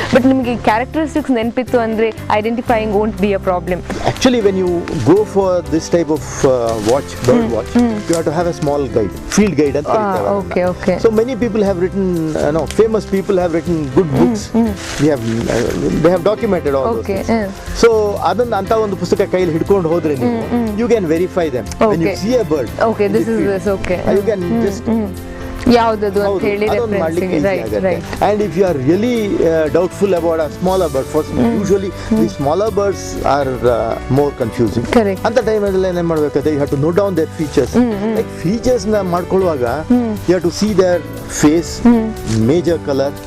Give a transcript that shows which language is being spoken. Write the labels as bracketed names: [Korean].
[English] But [Kannada] ನಿಮಗೆ [English] characteristics [Kannada] ನೆನಪಿತ್ತು ಅಂದ್ರೆ [English] identifying won't be a problem. Actually, when you go for this type of bird watch, you have to have a small guide, field guide [Kannada] ಅಂತ ಕರೀತಾರೆ ಅದನ್ನ. [English] Okay. So many people have written, famous people have written good books. They have documented all those things. [Kannada] So ಅದನ್ನ ಅಂತ ಒಂದು ಪುಸ್ತಕ ಕೈಯಲ್ಲಿ ಹಿಡ್ಕೊಂಡು ಹೋದ್ರೆ ನೀವು, [English] you can verify them. When you see a bird, okay, this is this, okay, you can just [Kannada] ಯಾವ್ದದು ಅಂತ ಹೇಳಿ [English] reference, right. And if you are really doubtful about a smaller bird, usually the smaller birds are more confusing. Correct. [Kannada] ಅಂತ ಟೈಮಲ್ಲಿ ಏನ್ ಮಾಡಬೇಕಾದ್ರೆ [English] you have to note down their features. Like features [Kannada] ನ ಮಾಡ್ಕೊಳ್ಳುವಾಗ [English] you have to see their face, major color,